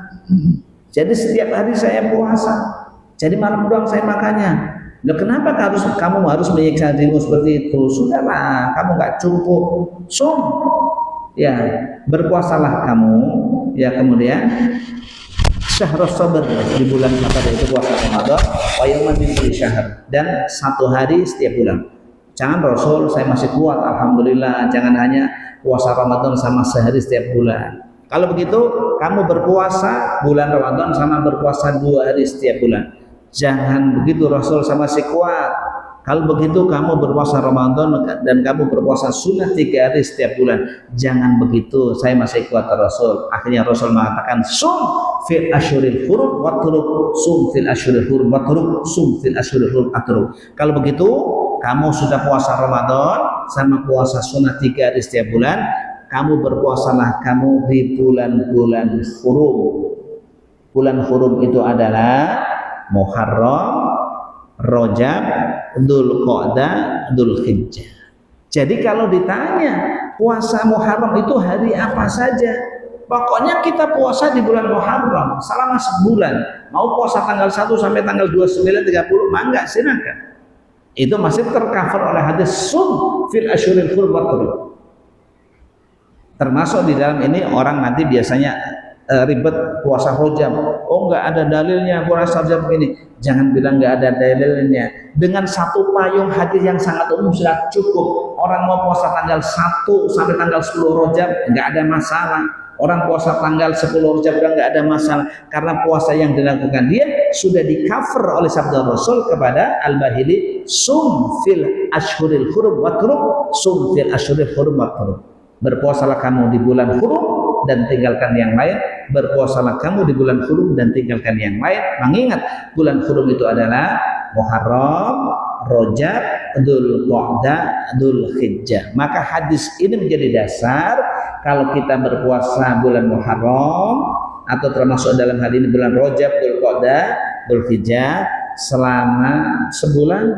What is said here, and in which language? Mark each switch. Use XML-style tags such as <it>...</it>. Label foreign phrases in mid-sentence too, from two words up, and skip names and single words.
<id>Jadi setiap hari saya puasa. Jadi malam doang saya makannya. Loh, kenapa kamu harus menyiksa dirimu seperti itu? Sudahlah, kamu nggak cukup. Sum. Ya, berpuasalah kamu. Ya, kemudian</id> <ar>شهر الصبر,</ar> <id>di bulan apa itu puasa Ramadan,</id> <ar>ويوما من كل شهر,</ar> <id>dan 1 hari setiap bulan. Jangan Rasul, saya masih kuat alhamdulillah, jangan hanya puasa Ramadan sama sehari setiap bulan. Kalau begitu kamu berpuasa bulan Ramadan sama berpuasa 2 hari setiap bulan. Jangan begitu Rasul, sama masih kuat. Kalau begitu kamu berpuasa Ramadan dan kamu berpuasa sunnah 3 hari setiap bulan. Jangan begitu, saya masih kuat Rasul. Akhirnya Rasul mengatakan,</id> <ar>صم في الأشهر الحرم واترك، صم في الأشهر الحرم واترك، صم في الأشهر الحرم واترك.</ar> <id>Kalau begitu kamu sudah puasa Ramadan sama puasa sunnah 3 hari setiap bulan, kamu berpuasalah kamu di bulan-bulan hurum. Bulan hurum itu adalah Muharram, Rajab, Dzulqa'dah, Dzulhijjah. Jadi kalau ditanya puasa Muharram itu hari apa saja, pokoknya kita puasa di bulan Muharram selama sebulan. Mau puasa tanggal 1 sampai tanggal 29, 30, mangga silakan. Itu masih tercover oleh hadis</id> <ar>صم في الأشهر الحرم واترك.</ar> <id>Termasuk di dalam ini orang nanti biasanya ribet puasa Rajab. Oh, nggak ada dalilnya puasa Rajab ini. Jangan bilang nggak ada dalilnya. Dengan 1 payung hadis yang sangat umum sudah cukup. Orang mau puasa tanggal 1 sampai tanggal 10 Rajab nggak ada masalah. Orang puasa tanggal 10 Rajab nggak ada masalah, karena puasa yang dilakukan dia sudah di cover oleh sabda Rasul kepada Al-Bahili,</id> <ar>صم في الأشهر الحرم واترك, صم في الأشهر الحرم واترك.</ar> <id>Berpuasalah kamu di bulan hurum dan tinggalkan yang lain. Berpuasalah kamu di bulan hurum dan tinggalkan yang lain. Mengingat bulan hurum itu adalah Muharram, Rajab, Dzulqa'dah, Dzulhijjah. Maka hadis ini menjadi dasar kalau kita berpuasa bulan Muharram atau termasuk dalam hal ini bulan Rajab, Dzulqa'dah, Dzulhijjah selama sebulan.</id>